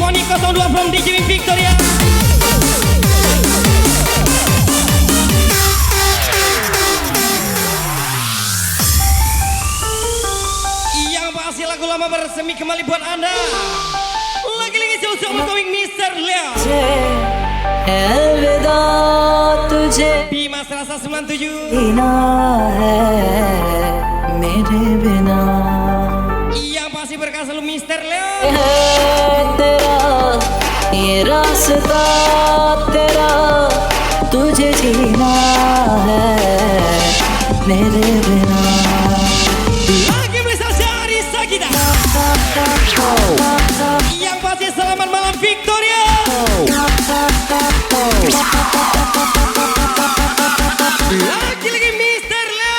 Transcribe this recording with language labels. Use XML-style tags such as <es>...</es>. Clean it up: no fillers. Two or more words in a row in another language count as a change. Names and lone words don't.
<en>02 from DJ Victoria.</en> <id>Yang pasti lagu lama bersemi kembali buat Anda. Lagi-lagi jauh-jauh bertawing Mr. Leo.</id> <hi>अलविदा तुझे</hi> <id>Bima Serasa 97</id> <hi>जीना है मेरे बिना</hi> <id>yang pasti berkah selalu Mr. Leo.</id> <hi>है तेरा ये रास्ता तेरा तुझे जीना है मेरे बिना</hi> <id>Lagi bisa Syahri Sakida yang pasti selamat malam Victoria. Lagi-lagi Mr. Leo.</id>